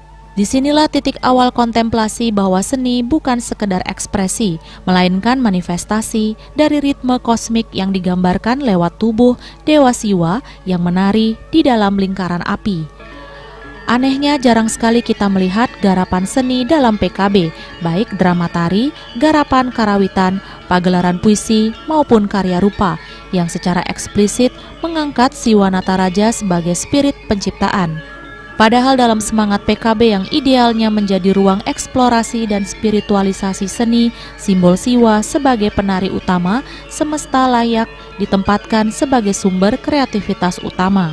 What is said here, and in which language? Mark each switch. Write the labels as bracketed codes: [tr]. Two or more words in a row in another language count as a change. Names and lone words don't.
[id] Disinilah titik awal kontemplasi bahwa seni bukan sekedar ekspresi, melainkan manifestasi dari ritme kosmik yang digambarkan lewat tubuh Dewa Siwa yang menari di dalam lingkaran api. Anehnya jarang sekali kita melihat garapan seni dalam PKB, baik drama tari, garapan karawitan, pagelaran puisi, maupun karya rupa, yang secara eksplisit mengangkat Siwanata Raja sebagai spirit penciptaan. Padahal dalam semangat PKB yang idealnya menjadi ruang eksplorasi dan spiritualisasi seni, simbol Siwa sebagai penari utama semesta layak ditempatkan sebagai sumber kreativitas utama.